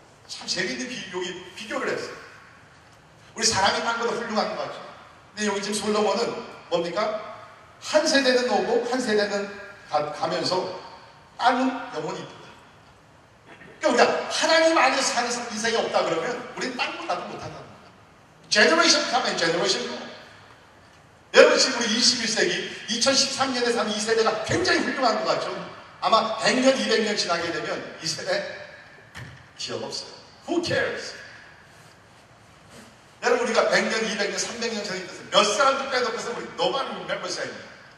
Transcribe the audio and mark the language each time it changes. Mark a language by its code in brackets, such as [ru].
[ko] 참 재밌는 비교를 했어요. 우리 사람이 딴 것도 훌륭한 것 같죠. 근데 여기 지금 솔로몬은 뭡니까? 한 세대는 오고 한 세대는 가면서 땅은 영원히 있다. 그러니까 우리가 하나님 안에서 사는 인생이 없다 그러면 우리는 땅보다도 못한다는 거예요. [en] Generation come and generation go. [ko] 여러분 지금 우리 21세기 2013년에 사는 이 세대가 굉장히 훌륭한 것 같죠? 아마 100년, 200년 지나게 되면 이 세대 기억 없어요. [en] Who cares? [ko] 여러분 우리가 100년, 200년, 300년 전에 있어서 몇 사람들 빼놓고서 우리 [en] nobody remembers anything.